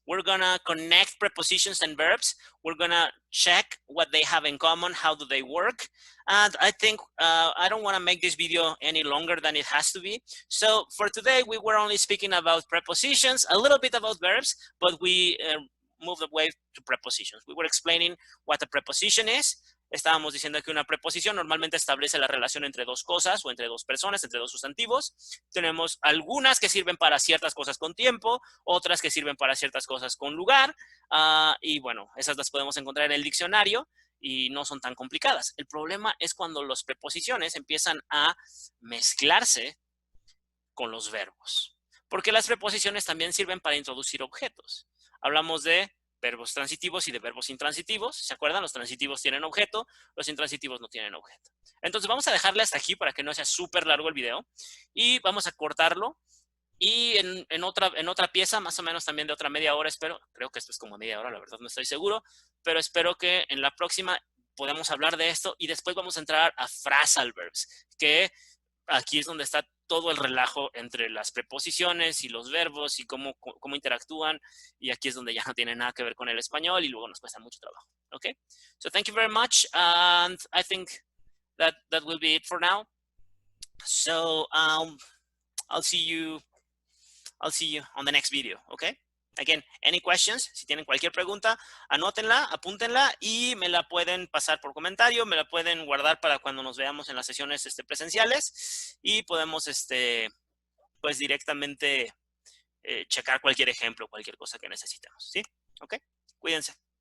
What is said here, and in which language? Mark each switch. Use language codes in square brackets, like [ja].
[en] We're gonna connect prepositions and verbs. We're gonna check what they have in common, how do they work. And I think I don't wanna make this video any longer than it has to be. So for today, we were only speaking about prepositions, a little bit about verbs, but we moved away to prepositions. We were explaining what a preposition is. [es] Estábamos diciendo que una preposición normalmente establece la relación entre 2 cosas o entre 2 personas, entre 2 sustantivos. Tenemos algunas que sirven para ciertas cosas con tiempo, otras que sirven para ciertas cosas con lugar. Y bueno, esas las podemos encontrar en el diccionario y no son tan complicadas. El problema es cuando las preposiciones empiezan a mezclarse con los verbos. Porque las preposiciones también sirven para introducir objetos. Hablamos de verbos transitivos y de verbos intransitivos. ¿Se acuerdan? Los transitivos tienen objeto, los intransitivos no tienen objeto. Entonces vamos a dejarle hasta aquí para que no sea súper largo el video y vamos a cortarlo. Y en otra pieza, más o menos también de otra media hora, espero, creo que esto es como media hora, la verdad no estoy seguro, pero espero que en la próxima podamos hablar de esto y después vamos a entrar a phrasal verbs, que aquí es donde está todo el relajo entre las preposiciones y los verbos y cómo interactúan, y aquí es donde ya no tiene nada que ver con el español y luego nos cuesta mucho trabajo. [en] Okay, so thank you very much, and I think that will be it for now. So I'll see you on the next video. [es] Okay, again, any questions, si tienen cualquier pregunta, anótenla, apúntenla y me la pueden pasar por comentario, me la pueden guardar para cuando nos veamos en las sesiones presenciales y podemos pues directamente checar cualquier ejemplo, cualquier cosa que necesitemos, ¿sí? Ok, cuídense.